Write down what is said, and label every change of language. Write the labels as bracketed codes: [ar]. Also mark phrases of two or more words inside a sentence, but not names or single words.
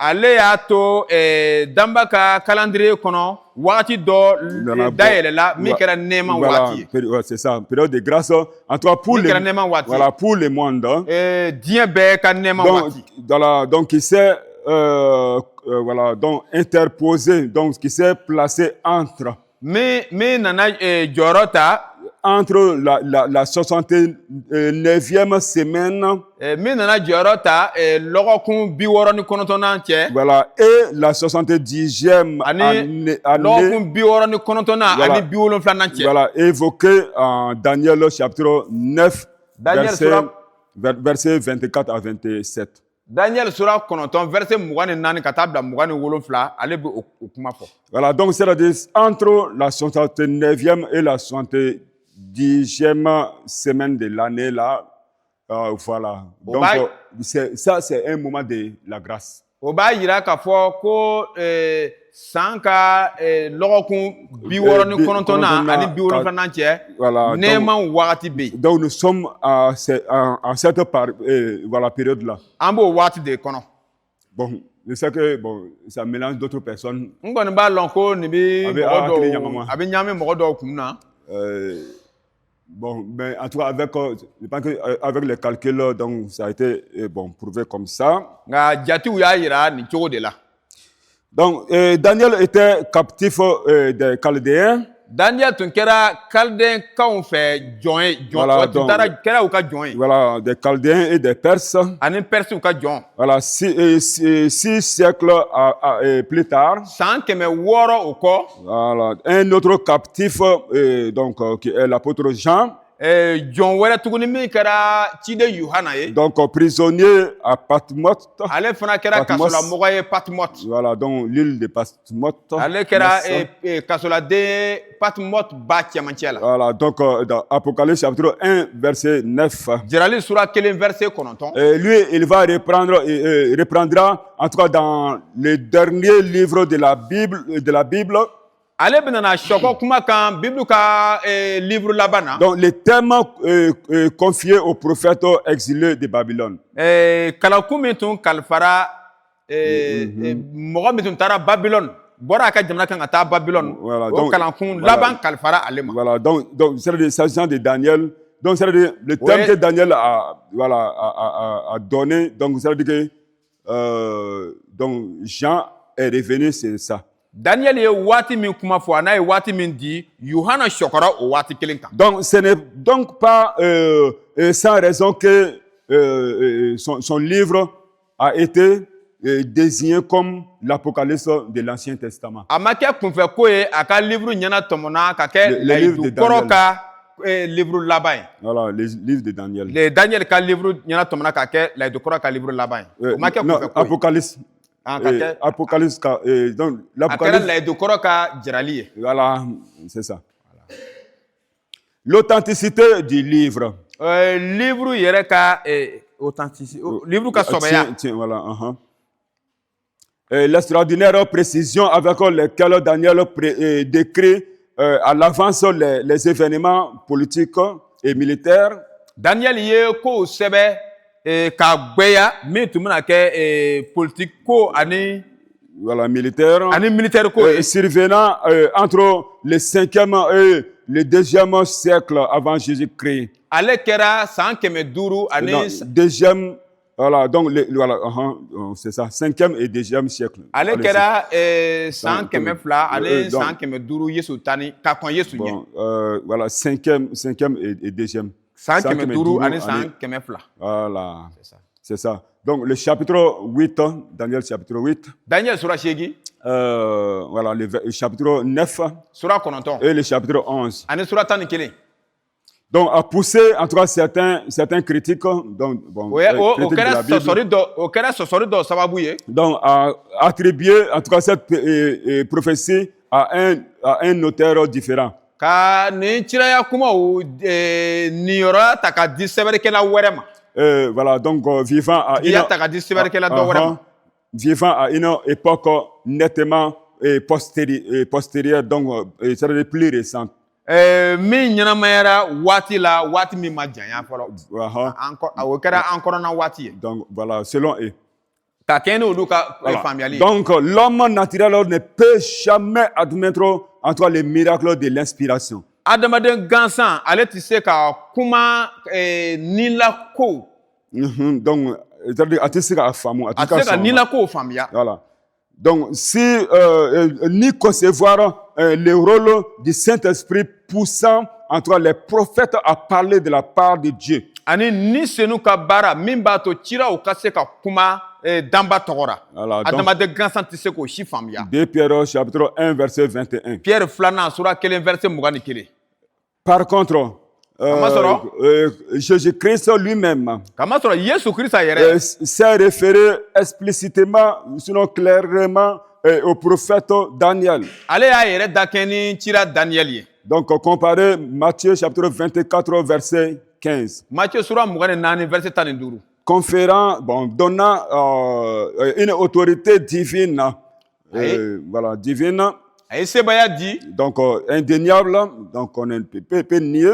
[fr] C'est ça, période de grâce. En tout cas, pour le monde. Donc, Donc, il s'est voilà, donc interposé, donc qui s'est placé entre [bm] nana jɔyɔrɔ ta [fr] entre la 69e semaine [bm] min nana jɔyɔrɔ ta lɔgɔkun 69nan cɛ [fr] voilà, et la 70e [bm] ani [fr] année, [bm] lɔgɔkun 69nan [fr] Voilà. [bm] ani 72nan cɛ. [fr] voilà, évoqué en Daniel chapitre 9, Daniel verset 24 à 27. [bm] Daniel sura 9 verset 24 ka taa bila 27 ale bɛ o kuma fɔ. [fr] Voilà, donc c'est-à-dire entre la 69e et la 70e semaine de l'année là, voilà. Donc c'est un moment de la grâce. [bm] O b'a yira k'a fɔ ko san ka lɔgɔkun 69nan ani 72nan cɛ [fr] Voilà, [bm] nɛɛma wagati bɛ yen. [fr] donc nous sommes à cette voilà, période-là. [bm] An b'o waati de kɔnɔ. [fr] Bon, je sais que bon, ça mélange d'autres personnes. [bm] N kɔni b'a lɔn ko nin bɛ A bɛ mɔgɔ hakili dɔw ɲagami. a bɛ ɲagami mɔgɔ dɔw kun na. [fr] Bon, mais en tout cas, avec, je pense que, avec les calculs, donc, ça a été bon, prouvé comme ça. [bm] Nka jatiw y'a yira nin cogo de la. [fr] Donc, Daniel était captif des Chaldéens. [bm] Daniel tun kɛra Kaldɛnkanw fɛ jɔn ye [fr] Voilà, [bm] o tun kɛra u ka jɔn ye [fr] Voilà, des Chaldéens et des Perses. [bm] ani Persiw ka jɔn. [fr] Voilà, 6 siècles plus tard. [bm] San 600 o kɔ. [fr] Voilà, un autre captif, donc, qui est l'apôtre Jean. [bm] Jɔn wɛrɛ tuguni min kɛra ciden Yohana ye. [fr] Donc, prisonnier à Patmos. [bm] Ale fana kɛra kasolamɔgɔ ye Patmos. [fr] Voilà, donc l'île de Patmos. [bm] Ale kɛra kasoladen Patmos ba cɛmancɛ la. [fr] Voilà, donc dans Apocalypse chapitre 1, verset 9. [bm] Jirali sura 1 verset 9. [fr] Lui, il va reprendra, en tout cas dans le dernier livre de la Bible. [bm] Ale bɛ nana sɔkɔ kuma kan Bible ka livre laban na. [fr] Donc, les thèmes confiés au prophète exilé de Babylone. [bm] Kalanku min tun kalifara mɔgɔ min tun taara Babylone bɔra a ka jamana kan ka taa Babylone. [fr] Voilà, [bm] o [fr] donc, [bm] kalankun laban kalifara ale ma. [fr] Voilà, donc c'est s'agissant de Daniel. Donc, c'est le thème que Daniel a donné. Donc, c'est-à-dire que donc, Jean est revenu, c'est ça. [bm] Daniel ye waati min kuma fɔ a n'a ye waati min di Yohana sɔkɔra o waati kelen kan. [fr] Donc, ce n'est donc pas sans raison que son livre a été désigné comme l'Apocalypse de l'Ancien Testament. [bm] A ma kɛ kunfɛ ko ye a ka livre ɲɛna tɔmɔna ka kɛ [fr] Le livre de [bm] layidukɔrɔ [fr] Daniel. [bm] ka livre laban ye. [fr] Voilà, les livres de Daniel. [bm] Daniel ka livre ɲɛna tɔmɔna ka kɛ layidukɔrɔ ka livre laban ye. O ma kɛ [fr] Non, [bm] kunfɛ ko ye. [fr] Apocalypse. Apocalypse, donc [bm] A kɛra [fr] l'Apocalypse. [bm] layidukɔrɔ ka jirali ye. [fr] Voilà, c'est ça. L'authenticité du livre. [bm] Livre yɛrɛ ka authenticité livre ka sɔbɛya. [fr] Tiens, voilà. L'extraordinaire précision avec laquelle Daniel décrit à l'avance les événements politiques et militaires. [bm] Daniel ye kow sɛbɛ k'a gbɛya min tun bɛna kɛ politique ko ani [fr] Voilà, militaire. [bm] ani militaire ko ye. [fr] Survenant entre le 5e et le 2e siècle avant Jésus-Christ. [bm] Ale kɛra san 500 ani [fr] Deuxième, voilà, donc voilà, c'est ça, 5e et 2e siècle. [bm] ale kɛra san 200 ani [fr] donc, [bm] san 500 Yesu tani ka kɔn Yesu ɲɛ. [fr] Bon, voilà, 5e et 2e. [bm] San 500 ani san 200. [fr] Voilà, C'est ça. c'est ça. Donc le chapitre 8, Daniel chapitre 8, [bm] Daniel sura 8, [fr] voilà, le chapitre 9 [bm] sura 9 [fr] et le chapitre 11. [bm] ani sura 11. [fr] Donc a poussé en tout cas certains critiques, donc bon, [bm] O [fr] critiques de [bm] kɛra [fr] la Bible. [bm] sɔsɔri dɔ sababu ye. [fr] Donc a attribué en tout cas cette prophétie à un auteur différent. [bm] Ka nin ciraya kumaw niyɔrɔ ta ka di sɛbɛnnikɛla wɛrɛ ma. [fr] Voilà, donc vivant à une époque nettement postérieure, donc c'est-à-dire plus récente. [bm] Min ɲɛnamayara waati la waati min ma janya fɔlɔ. O kɛra an kɔrɔna waati ye. [fr] Donc voilà, selon eux. [bm] Ka kɛ ni olu ka faamuyali ye. [fr] Donc l'homme naturel ne peut jamais admettre en tout cas les miracles de l'inspiration. [bm] Adamaden gansan ale tɛ se ka kuma nila ko. [fr] Donc c'est-à-dire [bm] a tɛ se k'a faamu, a tɛ se ka nila ko faamuya. [fr] Voilà. Donc, ni concevoir le rôle du Saint-Esprit poussant en toi les prophètes à parler de la part de Dieu. [bm] Ani ni senu ka baara min b'a to ciraw ka se ka kuma danba tɔgɔra. [fr] Voilà, donc- [bm] Adamaden gansan tɛ se k'o si faamuya. [fr] 2 Pierre chapitre 1 verset 21. [bm] Pierre 2 sura 1 verset 21. [fr] Par contre, [bm] Kamasɔrɔ? [fr] Jésus-Christ lui-même [bm] Kamasɔrɔ Yesu Kirisa yɛrɛ [fr] s'est référé explicitement, sinon clairement, au prophète Daniel. [bm] ale y'a yɛrɛ da kɛ ni cira Daniel ye. [fr] Donc, comparez Matthieu chapitre 24 verset 15. [bm] Matthieu sura 24 verset 15. [fr] Conférant, donnant une autorité divine, voilà, divine, [bm] A ye sebaya di, [fr] donc indéniable, donc on ne peut nier,